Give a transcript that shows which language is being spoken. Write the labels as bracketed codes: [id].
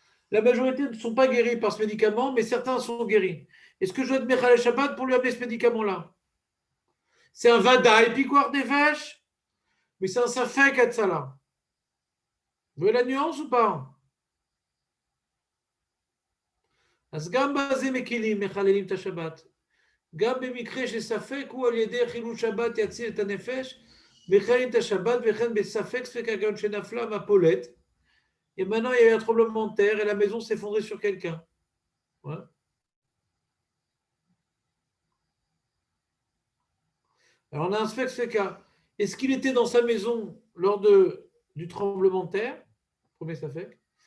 [fr] La majorité ne sont pas guéris par ce médicament, mais certains sont guéris. Est-ce que je dois être Mechal Shabbat pour lui amener ce médicament-là? C'est un Vadaï Pikuach Nefesh, mais c'est un Safek Atzala. Vous voyez la nuance ou pas? [he] אז גם בזה מקילים, מחללים את השבת. גם במקרה שספק הוא על ידי חילול שבת יציל את הנפש, מחללים את השבת, וכן בספק ספק הגאון שנפלה מהפולט. [fr] Et maintenant, il y a eu un tremblement de terre et la maison s'est effondrée sur quelqu'un. Ouais. Alors, on a un spec cas. Est-ce qu'il était dans sa maison lors du tremblement de terre? Premier safek.